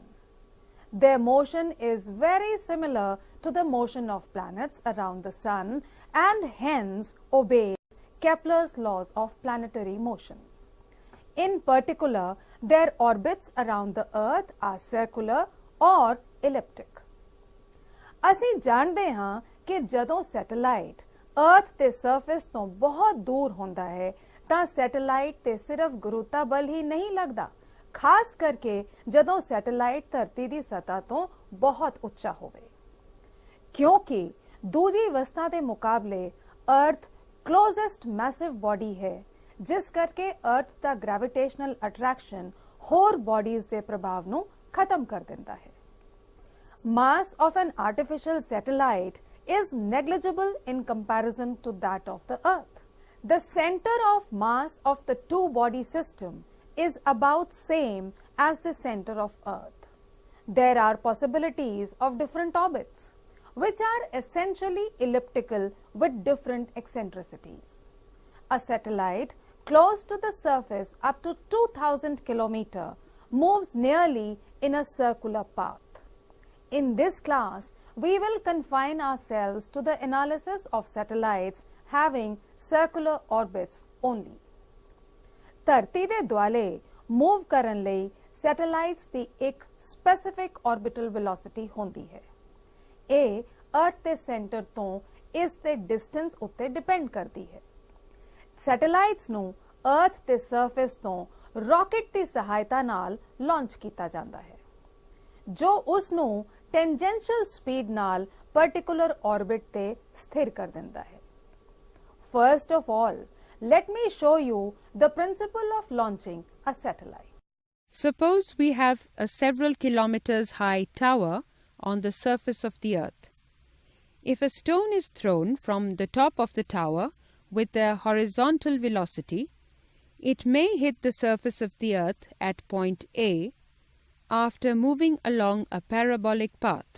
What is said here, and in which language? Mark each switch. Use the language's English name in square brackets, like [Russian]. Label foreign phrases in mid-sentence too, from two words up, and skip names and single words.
[English] Their motion is very similar to the motion of planets around the Sun and hence obeys Kepler's laws of planetary motion. In particular, their orbits around the Earth are circular or elliptic. [Punjabi] ਅਸੀਂ ਜਾਣਦੇ ਹਾਂ ਕਿ ਜਦੋਂ [English] satellite earth [Punjabi] ਦੇ ਸਰਫੇਸ ਤੋਂ ਬਹੁਤ ਦੂਰ ਹੁੰਦਾ ਹੈ ਤਾਂ ਸੈਟੇਲਾਈਟ ਤੇ ਸਿਰਫ ਗੁਰੂਤਾ ਬਲ ਹੀ ਨਹੀਂ ਲੱਗਦਾ, ਖਾਸ ਕਰਕੇ ਜਦੋਂ ਸੈਟੇਲਾਈਟ ਧਰਤੀ ਦੀ ਸਤ੍ਹਾ ਤੋਂ ਬਹੁਤ ਉੱਚਾ ਹੋਵੇ। ਕਿਉਂਕਿ ਦੂਜੀ ਅਵਸਥਾ ਦੇ ਮੁਕਾਬਲੇ [English] earth closest massive body [Punjabi] ਹੈ, ਜਿਸ ਕਰਕੇ ਅਰਥ ਦਾ [English] gravitational attraction [Punjabi] ਹੋਰ ਬੋਡੀਜ਼ ਦੇ ਪ੍ਰਭਾਵ ਨੂੰ ਖਤਮ ਕਰ ਦਿੰਦਾ ਹੈ। [English] Mass of an artificial satellite is negligible in comparison to that of the Earth. The center of mass of the two-body system is about same as the center of Earth. There are possibilities of different orbits, which are essentially elliptical with different eccentricities. A satellite close to the surface up to 2000 km moves nearly in a circular path. In this class, we will confine ourselves to the analysis of satellites having circular orbits only. [Punjabi] ਧਰਤੀ ਦੇ ਦੁਆਲੇ ਮੂਵ ਕਰਨ ਲਈ ਸੈਟੇਲਾਈਟਸ ਦੀ ਇੱਕ [English] specific orbital velocity [Punjabi] ਹੁੰਦੀ ਹੈ। ਇਹ ਅਰਥ ਦੇ ਸੈਂਟਰ ਤੋਂ ਇਸ ਦੇ ਡਿਸਟੈਂਸ ਉੱਤੇ ਡਿਪੈਂਡ ਕਰਦੀ ਹੈ। ਸੈਟੇਲਾਈਟਸ ਨੂੰ ਅਰਥ ਦੇ ਸਰਫੇਸ ਤੋਂ ਰਾਕਟ ਦੀ ਸਹਾਇਤਾ ਨਾਲ ਲਾਂਚ ਕੀਤਾ ਜਾਂਦਾ ਹੈ, ਜੋ ਉਸ ਨੂੰ [English] tangential speed [Punjabi] ਨਾਲ [English] particular orbit [Punjabi] ਤੇ ਸਥਿਰ ਕਰ ਦਿੰਦਾ ਹੈ। [English] First of all, let me show you the principle of launching a satellite. Suppose we have a several kilometers high tower on the surface of the earth. If a stone is thrown from the top of the tower with a horizontal velocity, it may hit the surface of the earth at point A after moving along a parabolic path.